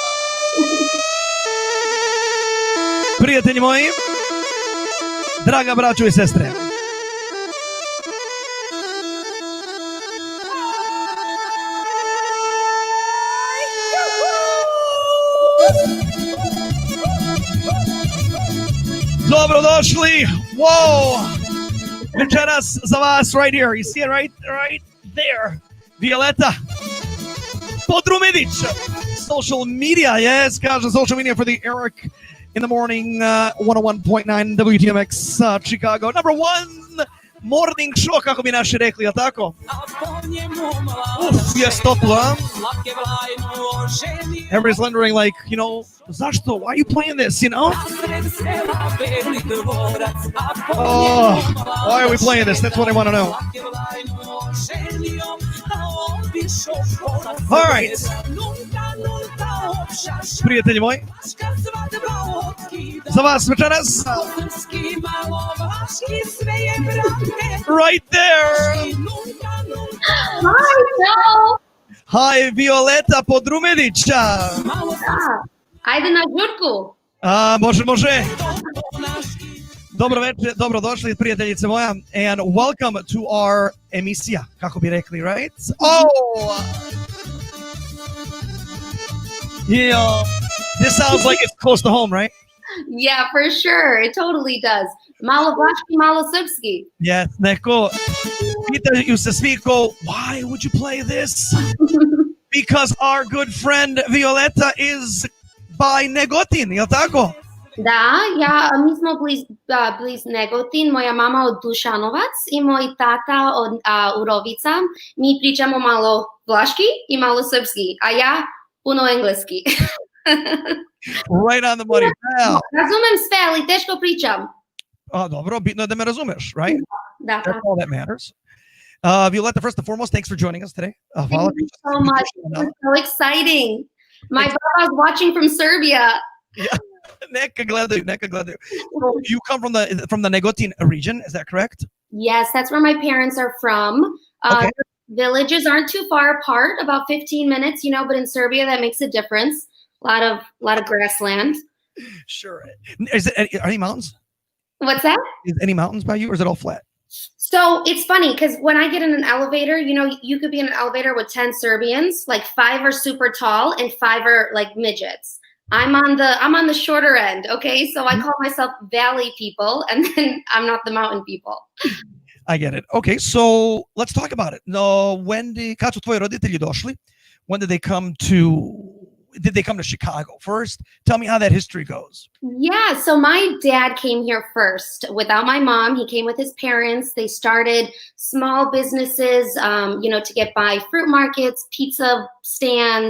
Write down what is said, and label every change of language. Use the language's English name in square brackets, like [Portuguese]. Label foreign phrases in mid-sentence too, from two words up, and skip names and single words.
[Serbian] Prijatelji moji, draga braćo i sestre, dobrodošli. Whoa! Večeras za vas [English] right here. You see it right there. Violeta Podrumedic. Social media, yes. Kaže social media for the Eric in the morning 101.9 WTMX Chicago. Number one morning show, [Serbian] kako bi naši rekli, jel tako? Jes toplo, huh? [English] Everybody's wondering, like, you know, zašto? Why are you playing this, you know? Oh, why are we playing this? That's what I want to know. All right. [Serbian] Prijatelji moji, za vas večeras. [English] Right there. Hi, Joe. Hi, Violeta Podrumedic. [Serbian] Ajde na žurku. Može. Dobro večer, dobrodošli prijateljice moja, [English] and welcome to our emisija, [Serbian] kako bi rekli, [English] right? Oh! Yeah, this sounds like it's close to home, right? Yeah, for sure. It totally does. [Serbian] Malo vaški, malo srpski. Yes, neko. Pitaju se svi ko, [English] why would you play this? Because our good friend Violeta is by Negotin, [Serbian] jel tako? Da, mi smo bliz Negotin, moja mama od Dušanovac i moj tata od Urovica. Mi pričamo malo vlaški i malo srpski, a ja puno engleski. [English] Right on the money. Val. [Serbian] Razumem sve, ali teško pričam. Dobro, bitno je da me razumeš, [English] right? [Serbian] Da. [English] That's all that matters. Violeta, first and foremost, thanks for joining us today. [Serbian] Hvala. [English] Thank you so much. It's so exciting. My Baba's watching from Serbia. Yeah. [Serbian] Neka gledaju. [English] So you come from the Negotin region, is that correct? Yes, that's where my parents are from. Okay. Villages aren't too far apart, about 15 minutes, but in Serbia that makes a difference. A lot of grassland. Sure. Are any mountains? What's that? Is any mountains by you, or is it all flat? So it's funny because when I get in an elevator, you could be in an elevator with 10 Serbians, like 5 are super tall and 5 are like midgets. I'm on the shorter end, okay? So I call myself valley people, and then I'm not the mountain people. I get it. Okay, so let's talk about it. No, [Serbian] kad su tvoji roditelji došli? [English] When did they come to Chicago first? Tell me how that history goes. Yeah, so my dad came here first without my mom. He came with his parents. They started small businesses, to get by, fruit markets, pizza stands.